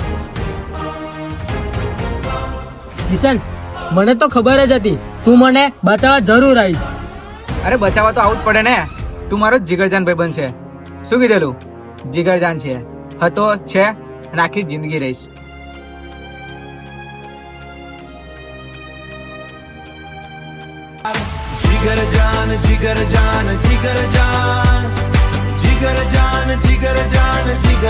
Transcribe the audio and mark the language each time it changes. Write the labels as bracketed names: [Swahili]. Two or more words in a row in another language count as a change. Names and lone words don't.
[Gujarati] કિશન, મને તો ખબર જ હતી તું મને બચાવવા જરૂર આવીશ. અરે બચાવવા તો આવું જ પડે ને. તું મારો જીગરજાન ભાઈબંધ છે. શું કીધેલું? જીગરજાન છે, હતો છે અને આખી જિંદગી રહીશ. [Hindi] जिगर जान जिगर जान जिगर जान जिगर जिगर जान जिगर जान